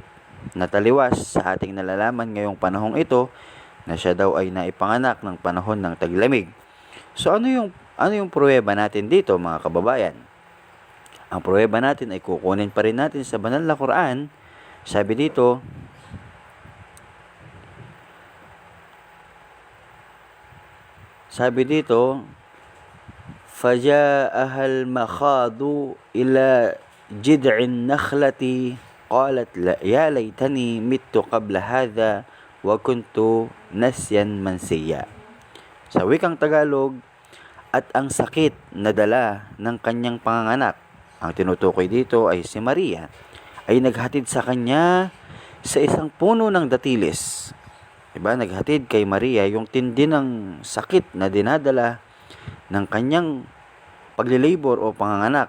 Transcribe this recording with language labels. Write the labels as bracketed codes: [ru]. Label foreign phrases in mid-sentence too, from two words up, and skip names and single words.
[tl] Nataliwas sa ating nalalaman ngayong panahong ito na siya daw ay naipanganak ng panahon ng taglamig. So ano yung pruweba natin dito, mga kababayan? Ang pruweba natin ay kukunin pa rin natin sa banal na Quran. Sabi dito, [ar] فَجَاءَهَا الْمَخَاضُ إِلَى جِذْعِ النَّخْلَةِ قَالَتْ يَا لَيْتَنِي مِتُّ قَبْلَ هَذَا وَكُنْتُ نَسْيًا مَنْسِيًّا. [tl] Sa wikang Tagalog, at ang sakit na dala ng kanyang panganganak, ang tinutukoy dito ay si Maria, ay naghatid sa kanya sa isang puno ng datiles. Diba? Naghatid kay Maria yung tindi ng sakit na dinadala ng kanyang paglilabor o panganganak.